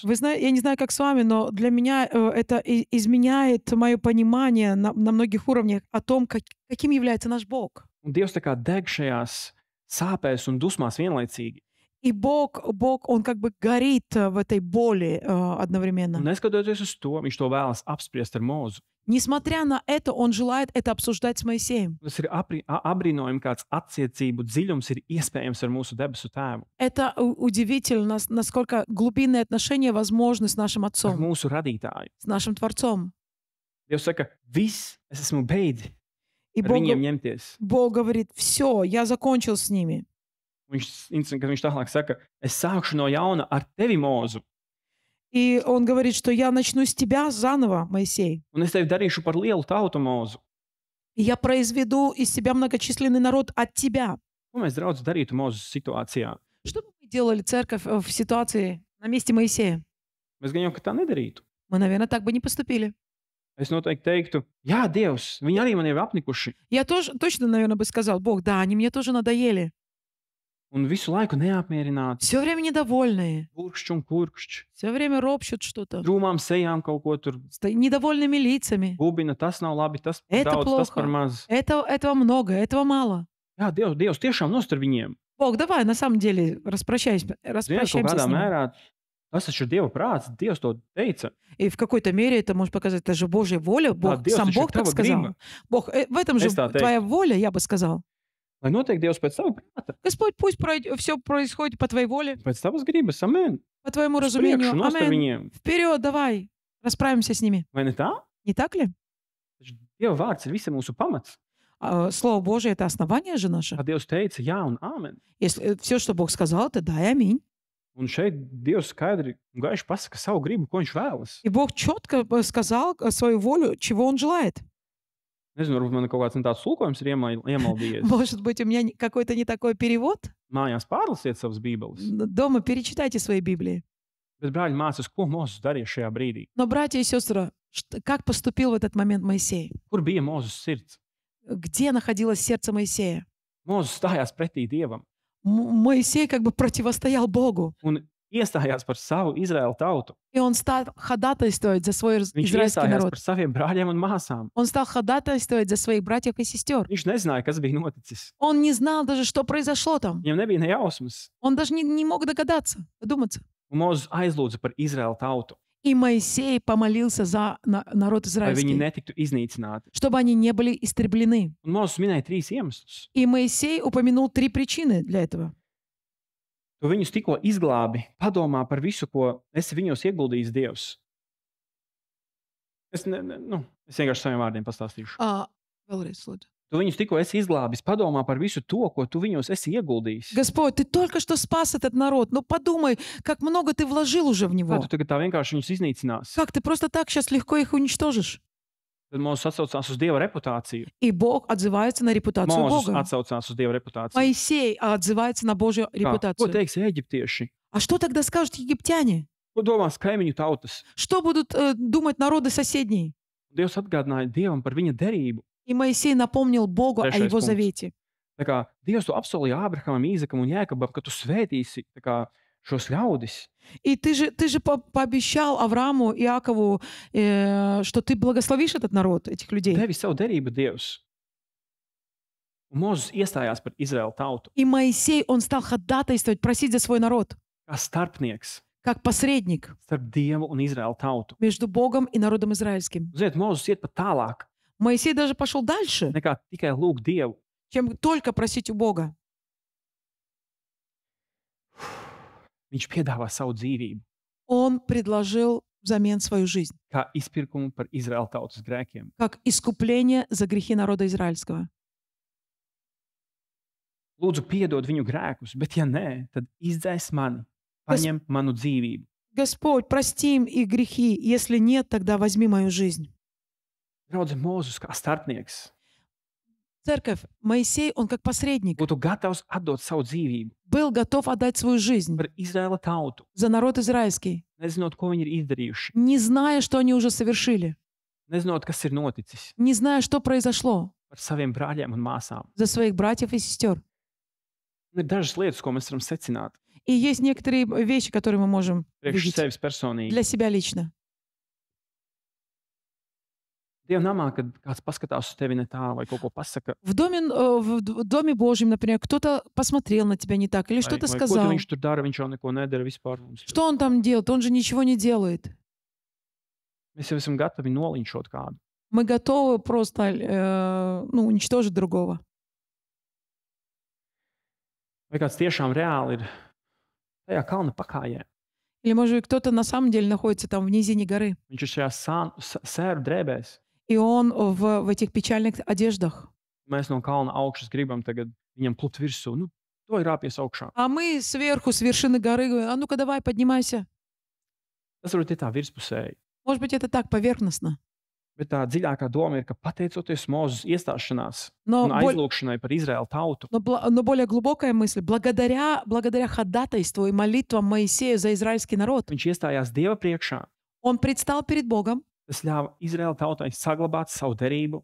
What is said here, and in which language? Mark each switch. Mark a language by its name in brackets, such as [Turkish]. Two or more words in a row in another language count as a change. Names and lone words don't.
[Russian] Вы знаете, я не знаю, как с вами, но для меня это изменяет мое понимание на многих уровнях о том, каким является наш Бог. [Latvian] Un Dievs tā kā deg šajās sāpēs un dusmās vienlaicīgi. [Russian] И Бог, Он как бы горит в этой боли [Latvian] Un [Russian] одновременно. [Latvian] neskatoties uz to, viņš to vēlas apspriest ar Mūzu. [Russian] Несмотря на это, Он желает это обсуждать с Моисеем. [Latvian] Tas ir apbrīnojami, kāds attiecību dziļums ir iespējams ar mūsu debesu tēvu, [Russian] Это удивительно, насколько глубинные отношения возможны с нашим [Latvian] ar [Russian] Отцом, [Latvian] mūsu radītāju. [Russian] с нашим Творцом. [Latvian] Dievs saka, viss, es esmu beidzis [Russian] И [Latvian] ar viņiem ņemties. [Russian] Бог говорит, все, я закончил с ними. [Latvian] Interesanti, ka viņš tālāk saka, es sākšu no jauna ar tevi, Mūzu, [Russian] И Он говорит, что я начну с тебя заново, Моисей. [Latvian] un es tevi darīšu par lielu tautu, Mūzu. [Russian] И я произведу из себя многочисленный народ от тебя. [Latvian] Ko mēs, draudz, darītu Mūzes situācijā? [Russian] Что бы мы делали, церковь, в ситуации на месте Моисея? [Latvian] Mēs gan jau tā nedarītu. [Russian] Мы, наверное, так бы не поступили. [Latvian] Es noteikti teiktu, jā, Dievs, viņi arī man ir apnikuši. [Russian] Я тоже точно, наверное, бы сказал, Бог, да, они мне тоже надоели. [Latvian] Un visu laiku neapmierināti, [Russian] Все время недовольные, [Latvian] burkšķi un kurkšķi, [Russian] все время ропщут что-то, [Latvian] drūmām sejām kaut ko tur [Russian] недовольными лицами. [Latvian] bubina, tas nav labi, tas [Russian] Это [Latvian] daudz, tas [Russian] плохо. [Latvian] par maz. [Russian] Этого много, этого мало. [Latvian] Jā, Dievs tiešām nostar viņiem. [Russian] Бог, давай, на самом деле, [Latvian] Ziniet, kaut [Russian] распрощаемся [Latvian] kādā [Russian] с ними. [Latvian] mērā Tas taču ir Dieva prāts. Dievs to teica. [Russian] И в какой-то мере это может показать, это же Божья воля. Бог, [Latvian] Dievs [Russian] сам [Latvian] taču ir [Russian] Бог так [Latvian] tava [Russian] сказал. [Latvian] griba. [Russian] Бог, в этом же [Latvian] Es tā teiktu. [Russian] твоя воля, я бы сказал. [Latvian] Lai notiek Dievs pēc tava prāta, Господь, пусть все происходит по твоей воле, pēc tavas gribas. Amen. [Russian] по твоему [Latvian] Uz [Russian] разумению. [Latvian] priekšu, nost ar [Russian] Аминь. [Latvian] viņiem. [Russian] Вперед, давай, расправимся с ними. [Latvian] Vai ne tā? [Russian] Не так ли? [Latvian] Taču Dieva vārds ir visa mūsu pamats. [Russian] Слово Божие — это основание же наше. [Latvian] Kā Dievs teica, jā un āmen. [Russian] Если все, что Бог сказал, это да и аминь. [Latvian] Un šeit Dievs skaidri un gaiši pasaka savu gribu, ko viņš vēlas. [Russian] И Бог четко сказал свою волю, чего Он желает. [Latvian] Nezinu, varbūt man kaut kāds tāds tulkojums ir iemaldījies. [Russian] Может быть, у меня какой-то не такой перевод? [Latvian] Mājās pārlasiet savas bībeles. [Russian] Дома перечитайте свои Библии. [Latvian] Bet, brāļi, mācās, ko Mozus darīja šajā brīdī. [Russian] Но, братья и сестры, как поступил в этот момент Моисей? [Latvian] Kur bija Mozus sirds? [Russian] Где находилось сердце Моисея? [Latvian] Mozus stājās pretī Dievam [Russian] Моисей как бы противостоял Богу. [Latvian] un iestājās par savu Izraēlu tautu. [Russian] И он стал ходатайствовать за свой [Latvian] Viņš [Russian] израильский [Latvian] iestājās [Russian] народ. [Latvian] par saviem brāļiem un māsām. [Russian] Он стал ходатайствовать за своих братьев и сестер. [Latvian] Viņš nezināja, kas bija noticis. [Russian] Он не знал даже, что произошло там. [Latvian] Viņam nebija ne jausmas. [Russian] Он даже не мог догадаться, додуматься. [Latvian] Un Mozus aizlūdza par Izraēlu tautu, [Russian] И Моисей помолился за народ [Latvian] lai viņi [Russian] израильский, [Latvian] netiktu iznīcināti. [Russian] чтобы они не были истреблены. [Latvian] Un Mozus minēja 3 iemeslus. [Russian] И Моисей упомянул 3 причины для этого. [Latvian] Tu viņus tikko izglābi, padomā par visu, ko esi viņos ieguldījis Dievs. Es vienkārši saviem vārdiem pastāstīšu. Vēlreiz, lūdzu. Tu viņus tikko esi izglābis, padomā par visu to, ko tu viņos esi ieguldījis. [Russian] Господь, ты только что спас этот народ. Ну подумай, как много ты вложил уже в [Latvian] Kā [Russian] него. [Latvian] tu tagad tā vienkārši viņus iznīcinās? [Russian] Как ты просто так сейчас легко их уничтожишь? [Latvian] Tad Mozus atsaucās uz Dieva reputāciju. [Russian] И Бог отзывается на репутацию [Latvian] Mozus [Russian] Бога. [Latvian] atsaucās uz Dieva reputāciju. [Russian] Моисей отзывается на Божью [Latvian] Ko [Russian] репутацию. [Latvian] teiks eģiptieši? [Russian] А что тогда скажут египтяне? [Latvian] Ko domās kaimiņu tautas? [Russian] Что будут думать народы соседние? [Latvian] Dievs atgādināja Dievam par viņa derību. [Russian] И Моисей напомнил Богу о [Latvian] Trešais [Russian] его [Latvian] punkts. [Russian] завете. [Latvian] Tā kā Dievs to apsolīja Ābrahamam, Īzekam un Jēkabam, ka tu svētīsi tā kā šos ļaudis. [Russian] И ты же пообещал Аврааму, Иакову, что ты благословишь этот народ, этих людей. [Latvian] Devi savu derību Dievs. Un Mozus iestājās par Izraēlu tautu [Russian] И Моисей, он стал ходатайствовать, просить за свой народ, [Latvian] kā starpnieks [Russian] как посредник [Latvian] starp Dievu un Izraēlu tautu. [Russian] между Богом и народом израильским. [Latvian] Ziniet, Mozus iet pat tālāk [Russian] Моисей даже пошел дальше, [Latvian] nekā tikai lūgt Dievu. [Russian] чем только просить у Бога. [Latvian] Viņš piedāvā savu dzīvību [Russian] Он предложил взамен свою жизнь, [Latvian] kā izpirkumu par Izraēlu tautas grēkiem. [Russian] как искупление за грехи народа израильского. [Latvian] Lūdzu, piedod viņu grēkus, bet ja nē, tad izdzēs mani, paņem manu dzīvību. [Russian] Господь, прости им их грехи. Если нет, тогда возьми мою жизнь. [Latvian] Draudze, Mozus kā starpnieks [Russian] Церковь, Моисей, он как посредник, [Latvian] būtu gatavs atdot savu dzīvību [Russian] был готов отдать свою жизнь [Latvian] par Izraēla tautu, [Russian] за народ израильский, [Latvian] nezinot, ko viņi ir izdarījuši, [Russian] не зная, что они уже совершили, [Latvian] nezinot, kas ir noticis, [Russian] не зная, что произошло, [Latvian] par saviem brāļiem un māsām. [Russian] за своих братьев и сестер. [Latvian] Ir dažas lietas, ko mēs varam secināt [Russian] И есть некоторые вещи, которые мы можем [Latvian] priekš [Russian] видеть [Latvian] sevis personīgi. [Russian] для себя лично. [Latvian] Dieva namā, kad kāds paskatās uz tevi ne tā, vai kaut ko pasaka, [Russian] В доме Божьем, например, кто-то посмотрел на тебя не так или что-то [Latvian] vai ko [Russian] сказал. [Latvian] tu viņš tur dara, viņš jau neko nedara vispār. [Russian] Что он там делает? Он же ничего не делает. [Latvian] Mēs jau esam gatavi noliņšot kādu. [Russian] Мы готовы просто уничтожить другого. [Latvian] Vai kāds tiešām reāli ir tajā kalna pakājē. [Russian] Или, может быть, кто-то на самом деле находится там в низине горы, [Latvian] Viņš ir šajā sēru drēbēs. [Russian] и он в этих печальных одеждах. [Latvian] Mēs no kalna augšas gribam tagad viņam plupt virsū. Nu, to ir rāpies augšā. [Russian] А мы сверху, с вершины горы, говорим, а ну-ка давай, поднимайся. [Latvian] Tas varbūt ir tā virspusēji. [Russian] Может быть, это так, поверхностно. [Latvian] Bet tā dziļākā doma ir, ka pateicoties Mozus iestāšanās [Russian] Но, [Latvian] un aizlūgšanai par Izraēlu tautu, [Russian] но более глубокая мысль. Благодаря ходатайству и молитвам Моисея за израильский народ, [Latvian] viņš iestājās Dieva priekšā. [Russian] он предстал перед Богом, [Latvian] Tas ļāva Izraēlu tautai saglabāt savu derību